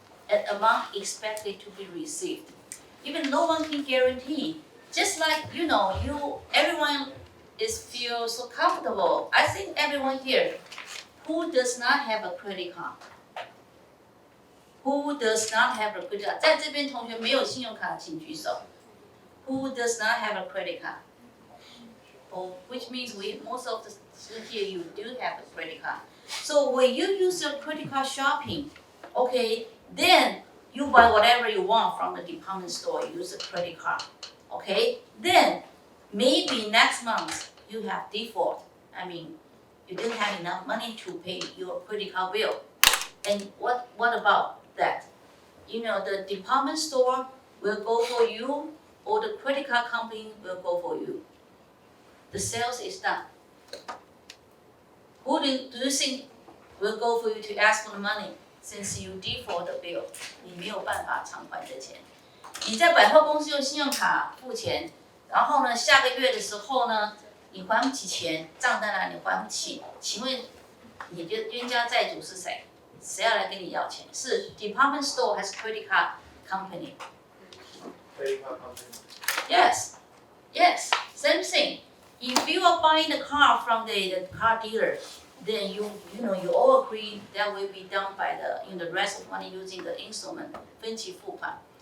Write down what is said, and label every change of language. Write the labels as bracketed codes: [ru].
[en] An amount expected to be received. Even no one can guarantee. Just like everyone feel so comfortable. I think everyone here who does not have a credit card. Who does not have a credit card? [zh] 在这边同学没有信用卡，请举手。 [en] Who does not have a credit card? Which means most of the students here, you do have a credit card. So when you use your credit card shopping, okay, then you buy whatever you want from the department store, use a credit card, okay? Then maybe next month you have default. I mean, you didn't have enough money to pay your credit card bill. And what about that? The department store will go for you, or the credit card company will go for you. The sales is done. Who do you think will go for you to ask for the money since you default the bill？ [zh] 你没有办法偿还这钱。你在百货公司用信用卡付钱，然后呢，下个月的时候呢，你还不起钱，账单来你还不起，请问你的冤家债主是谁？谁要来跟你要钱？是 [en] department store [zh] 还是 [en] credit card company？ Credit card company. Yes, yes, same thing. If you are buying the car from the car dealer, then you all agree that will be done by the rest of money using the instrument 分期付款.